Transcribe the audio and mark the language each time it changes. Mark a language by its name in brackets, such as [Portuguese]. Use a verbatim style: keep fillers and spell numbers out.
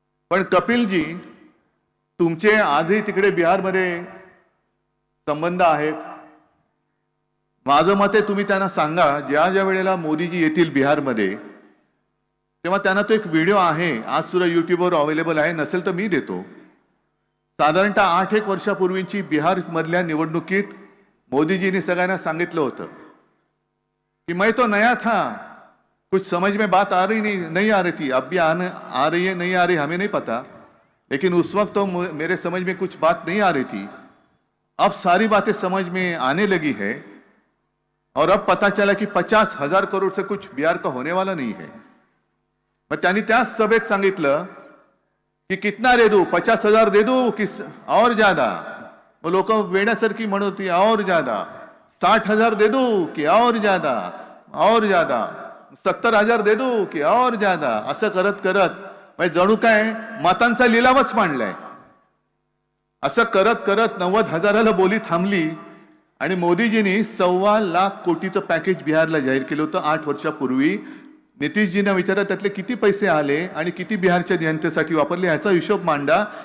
[Marathi] पण कपिलजी, तुमचे आजही तिकडे बिहारमध्ये संबंध आहेत. माझं मते तुम्ही त्यांना सांगा, ज्या ज्या वेळेला मोदीजी येतील बिहारमध्ये तेव्हा त्यांना तो एक व्हिडिओ आहे, आज सुद्धा युट्यूबवर अवेलेबल आहे, नसेल तर मी देतो. साधारणतः आठ एक वर्षापूर्वीची बिहारमधल्या निवडणुकीत मोदीजींनी सगळ्यांना सांगितलं होतं कि [Hindi] मैं तो नया था, कुछ समझ में बात आ रही नहीं नहीं आ रही थी, अब भी आने आ रही है नहीं आ रही हमें नहीं पता, लेकिन उस वक्त तो मेरे समझ में कुछ बात नहीं आ रही थी, अब सारी बातें समझ में आने लगी है और अब पता चला कि पचास हजार करोड़ से कुछ बिहार का होने वाला नहीं है. [Marathi] मग त्यांनी त्याच सभेत सांगितलं की [Hindi] कितना दे दू, पचास हजार दे दू कि और ज्यादा? [Marathi] वो लोक वेण्यासारखी म्हणत होती, [Hindi] और ज्यादा. साठ हजार दे दू कि और ज्यादा, और ज्यादा. सत्तर हजार दे दू कि और ज्यादा. [Marathi] असं करत करत म्हणजे जणू काय मतांचा लिलावच मांडलाय. असं करत करत नव्वद हजाराला बोली थांबली आणि मोदीजींनी सव्वा लाख कोटीचं पॅकेज बिहारला जाहीर केलं होतं आठ वर्षापूर्वी. नितीशजींना विचारा त्यातले किती पैसे आले आणि किती बिहारच्या जनतेसाठी वापरले ह्याचा हिशोब मांडा.